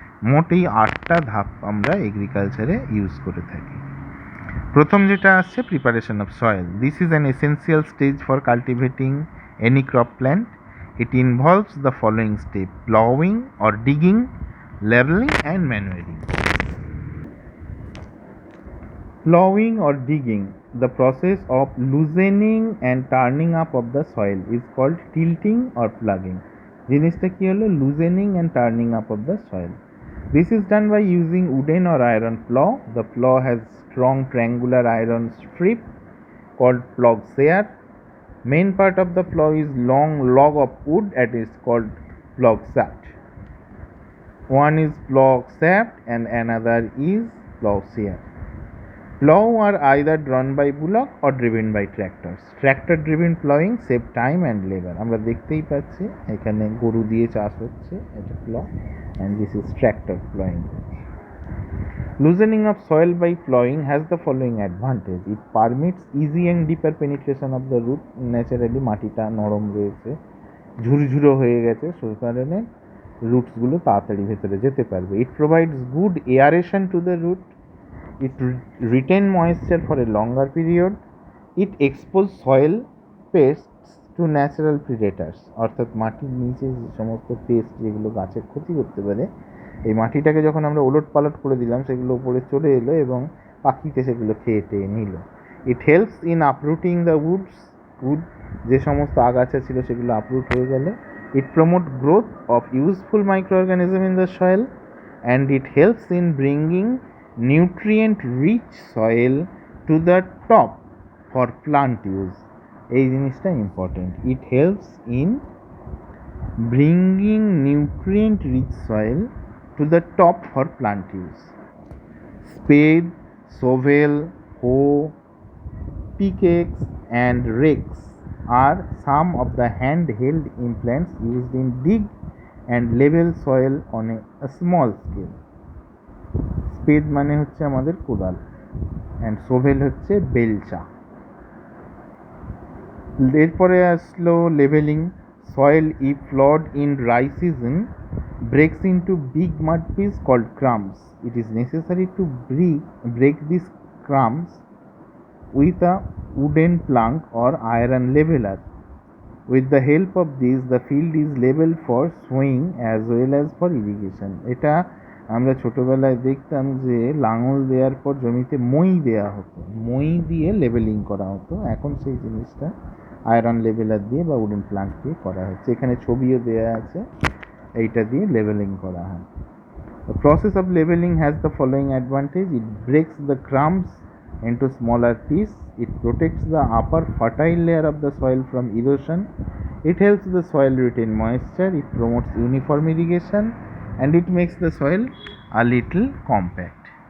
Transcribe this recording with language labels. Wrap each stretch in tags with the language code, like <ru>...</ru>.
<bn>মোট এই 8টা ধাপ আমরা এগ্রিকালচারে ইউজ করে থাকি। প্রথম যেটা আসছে</bn> <en>Preparation of soil. This is an essential stage for cultivating any crop plant. It involves the following step: ploughing or digging, levelling and manuring. Plowing or digging, the process of loosening and turning up of the soil, is called tilting or plugging.</en> <bn>জিনিসটা কি হলো?</bn> <en>loosening and turning up of the soil. This is done by using wooden or iron plow. The plow has strong triangular iron strip called plow share. Main part of the plow is long log of wood that is called plow shaft. One is plow shaft and another is plow share. Plow are either drawn by bullock or driven by tractors. Tractor driven plowing save time and labor.</en> <bn>আমরা দেখতেই পাচ্ছি এখানে গরু দিয়ে চাষ হচ্ছে, এটা plow,</bn> <en>and this is tractor plowing. Loosening of soil by plowing has the following advantage: it permits easy and deeper penetration of the root.</en> <bn>Naturally মাটিটা নরম রয়েছে, ঝুরঝুরো হয়ে গেছে, সেই কারণে রুটসগুলো তাড়াতাড়ি ভেতরে যেতে পারবে।</bn> <en>It provides good aeration to the root. It retain moisture for a longer period. It expose soil pests to natural predators,</en> <bn>অর্থাৎ মাটির নিচে যে সমস্ত পেস্ট যেগুলো গাছের ক্ষতি করতে পারে, এই মাটিটাকে যখন আমরা ওলট পালট করে দিলাম সেগুলো উপরে চলে এলো এবং পাখিতে সেগুলো খেয়ে টেয়ে নিল।</bn> <en>it helps in uprooting the weed,</en> <bn>যে সমস্ত আগাছা ছিল সেগুলো আপরুট হয়ে গেল।</bn> <en>It promote growth of useful micro organism in the soil, and it helps in bringing nutrient rich soil to the top for plant use.</en> <bn>এই জিনিসটা important.</bn> <en>It helps in bringing nutrient rich soil to the top for plant use. Spade, shovel, hoe, pickaxe and rakes are some of the hand-held implements used in dig and level soil on a small scale.</en> <bn>স্পেড মানে হচ্ছে আমাদের কোদাল, and সোভেল হচ্ছে বেলচা। এরপরে আসলো leveling.</bn> <en>Soil if ploughed in dry season breaks into big mud piece called crumbs. It is necessary to break these crumbs with a wooden plank or iron leveler. With the help of this, the field is leveled for sowing as well as for irrigation.</en> <bn>এটা আমরা ছোটোবেলায় দেখতাম যে লাঙল দেওয়ার পর জমিতে মই দেওয়া হতো, মই দিয়ে লেভেলিং করা হতো। এখন সেই জিনিসটা আয়রন লেভেলার দিয়ে বা উডেন প্লাঙ্ক দিয়ে করা হচ্ছে। এখানে ছবিও দেওয়া আছে, এইটা দিয়ে লেভেলিং করা হয়।</bn> <en>The process of leveling has the following advantage: it breaks the crumbs into smaller pieces, it protects the upper fertile layer of the soil from erosion, it helps the soil retain moisture, it promotes uniform irrigation, and it makes the soil a little compact.</en>